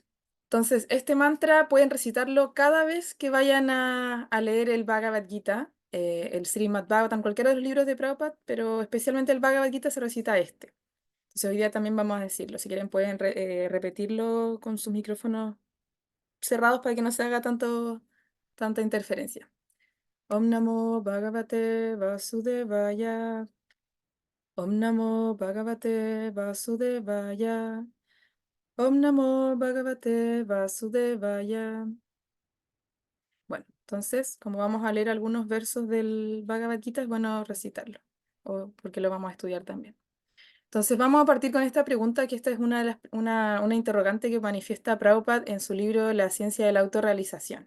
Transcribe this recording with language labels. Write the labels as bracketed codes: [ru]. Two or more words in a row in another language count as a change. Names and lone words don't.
[es] Entonces, este mantra pueden recitarlo cada vez que vayan a leer el Bhagavad Gita, el Srimad Bhagavatam, cualquiera de los libros de Prabhupada, pero especialmente el Bhagavad Gita se recita este. Entonces, hoy día también vamos a decirlo. Si quieren, pueden repetirlo con sus micrófonos cerrados para que no se haga tanta interferencia. [sa] ॐ नमो भगवते वासुदेवाय. ॐ नमो भगवते वासुदेवाय. ॐ नमो भगवते वासुदेवाय. [es] Bueno, entonces, como vamos a leer algunos versos del Bhagavad Gita, es bueno recitarlo, porque lo vamos a estudiar también. Entonces, vamos a partir con esta pregunta, que esta es una interrogante que manifiesta Prabhupada en su libro La ciencia de la autorrealización.